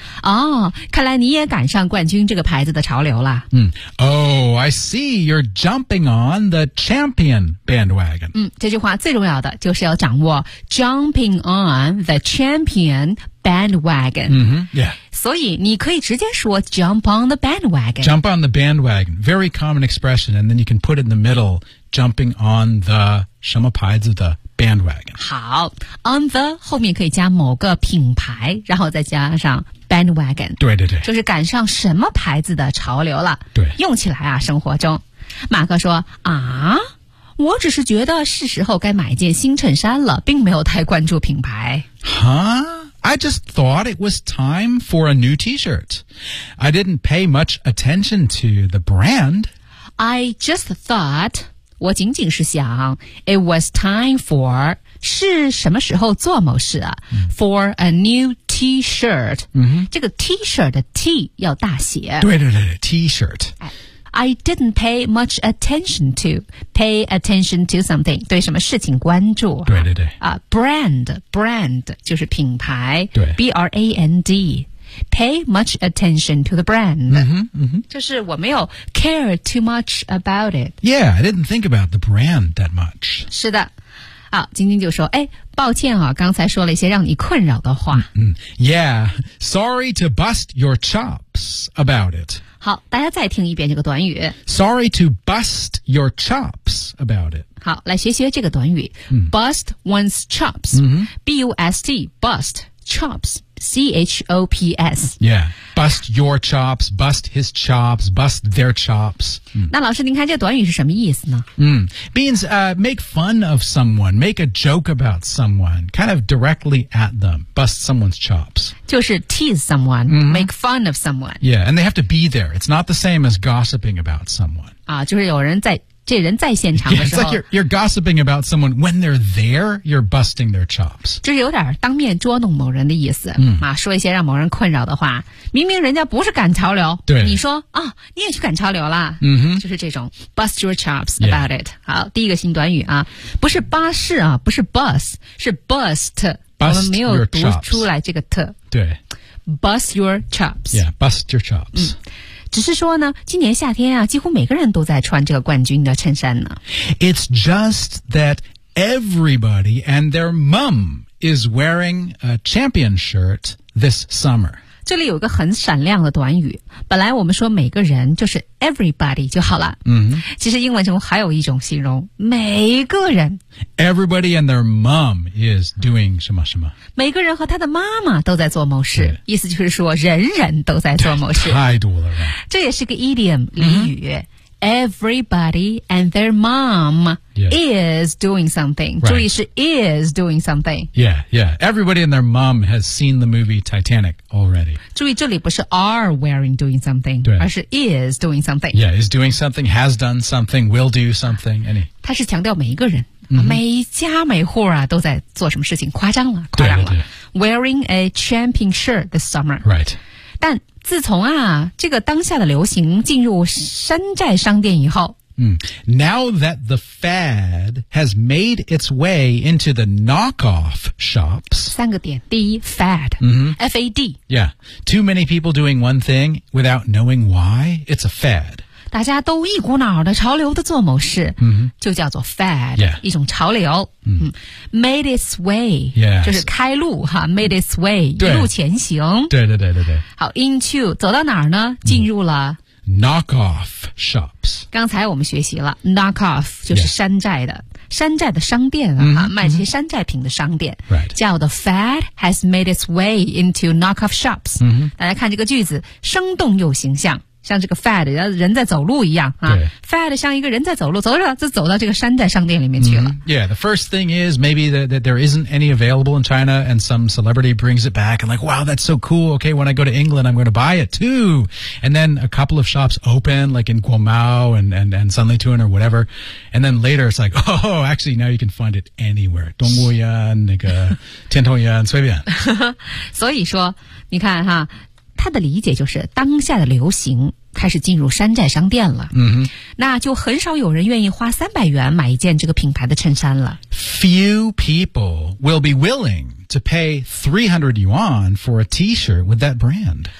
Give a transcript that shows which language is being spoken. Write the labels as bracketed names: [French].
[Chinese] 哦看来你也赶上冠军这个牌子的潮流了。 [English] Oh, I see you're jumping on the champion bandwagon.、 [Chinese] 这句话最重要的就是要掌握 [English] jumping on the champion bandwagon.、 [Chinese] 所以你可以直接说 [English] jump on the bandwagon. Jump on the bandwagon. Very common expression. And then you can put it in the middle, jumping on the [Chinese] 什么牌子的 [English] bandwagon. [Chinese] 好 [English] on the [Chinese] 后面可以加某个品牌然后再加上 bandwagon. 对对对。就是赶上什么牌子的潮流了。对。用起来啊生活中。马克说啊我只是觉得是时候该买一件新衬衫了并没有太关注品牌。 [English] I just thought it was time for a new t-shirt. I didn't pay much attention to the brand. I just thought, [Chinese] 我仅仅是想 [English] it was time for, [Chinese] 是什么时候做某事啊、 [English] for a new t-shirt.、 [Chinese] 这个 t-shirt 的 t 要大写。对对对 ,t-shirt. [English] I didn't pay much attention to. Pay attention to something. [Chinese] 对什么事情关注。对对对。 Brand 就是品牌。对。 [English] B-R-A-N-D. Pay much attention to the brand. [Chinese] 就是我没有 [English] care too much about it. Yeah, I didn't think about the brand that much. [Chinese] 是的。好晶晶就说哎抱歉啊刚才说了一些让你困扰的话。 [English] Yeah, sorry to bust your chops about it. [Chinese] 好大家再听一遍这个短语 [English] Sorry to bust your chops about it [Chinese] 好来学习这个短语、 [English] Bust one's chops B-U-S-T Bust chops C-H-O-P-S Yeah Bust your chops Bust his chops Bust their chops、 [Chinese] 那老师您看这个短语是什么意思呢、 [English] Means、make fun of someone Make a joke about someone Kind of directly at them Bust someone's chops [Chinese] 就是 [English] tease someone,、make fun of someone. Yeah, and they have to be there. It's not the same as gossiping about someone. [Chinese] 啊就是有人在这人在现场的时候。 [English] Yeah, it's like you're gossiping about someone. When they're there, you're busting their chops. [Chinese] 就是有点当面捉弄某人的意思、啊说一些让某人困扰的话。明明人家不是赶潮流。对。你说啊、哦、你也去赶潮流了。就是这种 [English] bust your chops about、it. [Chinese] 好第一个新短语啊不是巴士啊不是 bus, 是 bust. [English] Bust、 [Chinese] 我们没有读出来这个特对 [English] Bust your chops Yeah, bust your chops、 [Chinese] 只是说呢，今年夏天啊，几乎每个人都在穿这个冠军的衬衫呢。 [English] It's just that everybody and their mom is wearing a champion shirt this summer. [Chinese] 这里有一个很闪亮的短语，本来我们说每个人就是 everybody 就好了。嗯、mm-hmm. ，其实英文中还有一种形容，每个人。 [English] Everybody and their mom is doing [Chinese] 什么什么。每个人和他的妈妈都在做某事，意思就是说人人都在做某事。太多了吧？这也是个 [English] idiom [Chinese] 俚语。 [English] Mm-hmm. Everybody and their mom、 yeah. is doing something.、 Right. [Chinese] 注意是 [English] is doing something. Yeah, yeah. Everybody and their mom has seen the movie Titanic already. [Chinese] 注意这里不是 [English] are wearing doing something, [Chinese] 而是 [English] is doing something. Yeah, is doing something, has done something, will do something. Any. [Chinese] 它是强调每一个人、mm-hmm. 每家每户啊都在做什么事情，夸张了，夸张了。 [English] Wearing a champion shirt this summer. Right. [Chinese] 但自从啊，这个当下的流行进入山寨商店以后， [English] 嗯 ，Now that the fad has made its way into the knockoff shops， [Chinese] 三个点，第一 ，fad，嗯、mm-hmm. [English] ，fad， yeah， too many people doing one thing without knowing why， it's a fad， [Chinese] 大家都一股脑的潮流的做某事，嗯、mm-hmm. ，就叫做 fad， [English] yeah， [Chinese] 一种潮流。嗯、 [English] made its way、 yes. [Chinese] 就是开路哈 [English] made its way [Chinese] 一路前行对对对对对好 into 走到哪儿呢进入了、 [English] knock off shops [Chinese] 刚才我们学习了 [English] knock off [Chinese] 就是山寨的、 [English] yes. [Chinese] 山寨的商店啊、 mm-hmm. 卖些山寨品的商店、 [English] right. [Chinese] 叫 [English] the fad has made its way into knock off shops、 mm-hmm. [Chinese] 大家看这个句子生动又形象像这个 fad 人在走路一样、啊、fad 像一个人在走路走着就走到这个山寨商店里面去了、mm-hmm. [English] Yeah, the first thing is maybe that there isn't any available in China and some celebrity brings it back and like, wow, that's so cool Okay, when I go to England, I'm going to buy it too And then a couple of shops open like in Guomao and Sanlitun or whatever And then later it's like, oh, actually now you can find it anywhere [Chinese] 东吴园那个天童园随便所以说你看哈他的理解就是当下的流行开始进入山寨商店了、 mm-hmm. 那就很少有人愿意花300元买一件这个品牌的衬衫了 [English] Few people will be willing to pay 300 yuan for a t-shirt with that brand